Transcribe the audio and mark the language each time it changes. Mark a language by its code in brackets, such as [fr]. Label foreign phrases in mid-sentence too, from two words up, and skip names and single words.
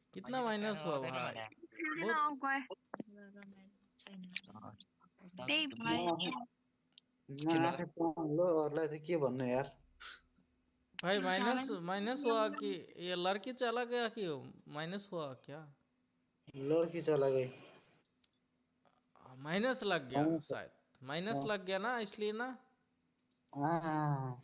[hi] कितना माइनस हुआ भाई? बहुत [ne] त्यही भयो अरूलाई चाहिँ के भन्नु यार [hi] भाई माइनस माइनस हुआ कि ये लड़की चला गया कि माइनस हुआ क्या? लड़की चला गई माइनस लग गया शायद, माइनस लग गया ना इसलिए ना। हाँ